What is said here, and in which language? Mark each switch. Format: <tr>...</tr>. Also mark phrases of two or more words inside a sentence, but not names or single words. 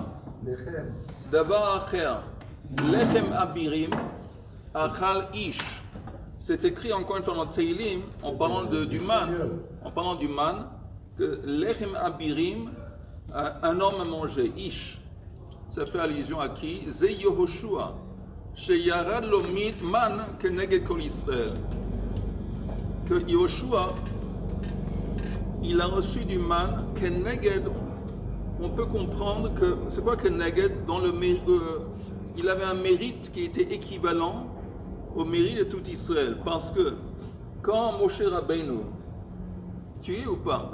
<he>דבר אחר. לחם אבירים. אכל איש.</he> <fr>C'est écrit encore une fois dans Teilim, en parlant du man. En parlant du man, que</fr> <he>לחם אבירים,</he> <fr>un homme a mangé. Ish. Ça fait allusion à qui?</fr> <he>זה יהושע. שירד לו מן המן כנגד כל ישראל.</he> <fr>Que Yehoshua, il a reçu du man keneged. On peut comprendre que c'est quoi keneged dans le il avait un mérite qui était équivalent au mérite de tout Israël, parce que quand Moshe Rabbeinu, tu es ou pas?</fr>